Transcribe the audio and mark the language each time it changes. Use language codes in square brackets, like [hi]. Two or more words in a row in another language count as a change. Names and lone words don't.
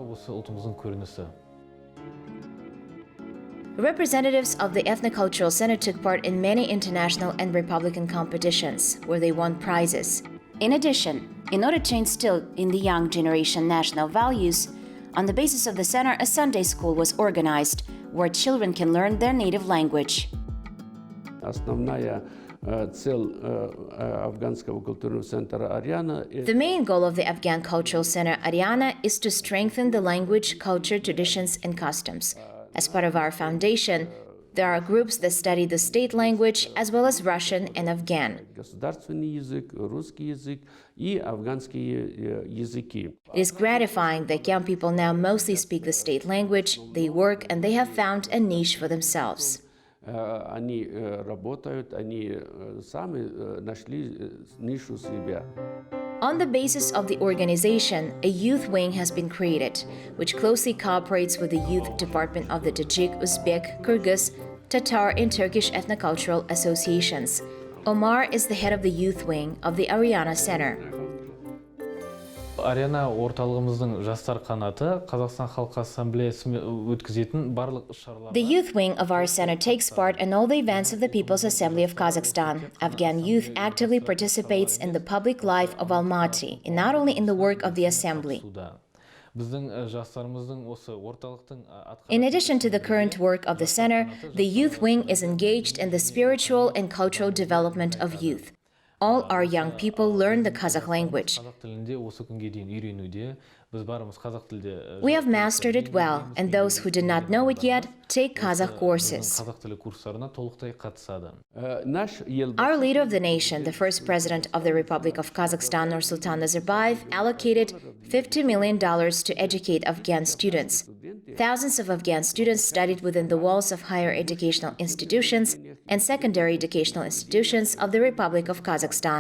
[en] Representatives of the Ethnocultural Center took part in many international and republican competitions, where they won prizes. In addition, In order to instill in the young generation national values, on the basis of the center, a Sunday school was organized where children can learn their native language. [ru] Основная цель афганского культурного центра «Арна» [en] The main goal of the Afghan Cultural Center Ariana is to strengthen the language, culture, traditions, and customs. As part of our foundation, there are groups that study the state language as well as Russian and Afghan. [ru] государственный язык, русский язык и афганские языки. [en] It is gratifying that young people now mostly speak the state language, they work, and they have found a niche for themselves. [ru] Они работают, они сами нашли нишу себя. [en] On the basis of the organization, a youth wing has been created, which closely cooperates with the youth department of the Tajik, Uzbek, Kyrgyz, Tatar, and Turkish ethnocultural associations. Omar is the head of the youth wing of the Ariana Center. [kk] Арена орталығымыздың жастар қанаты Қазақстан Халқы Ассамблеясы өткізетін барлық іс-шараларға. [en] The youth wing of our center takes part in all the events of the People's Assembly of Kazakhstan. Afghan youth actively participates in the public life of Almaty, and not only in the work of the assembly. [kk] Біздің жастарымыздың осы орталықтың [en] In addition to the current work of the center, the youth wing is engaged in the spiritual and cultural development of youth. All our young people learn the Kazakh language. [kk] қазақ тілінде осы күнге дейін үйренуде. Біз барымыз қазақ тілде. [en] We have mastered it well, and those who do not know it yet take Kazakh courses. [kk] қазақ тілі курстарына толықтай қатысады. [en] Our leader of the nation, the first president of the Republic of Kazakhstan, Nursultan Nazarbayev, allocated $50 million to educate Afghan students. Thousands of Afghan students studied within the walls of higher educational institutions and secondary educational institutions of the Republic of Kazakhstan.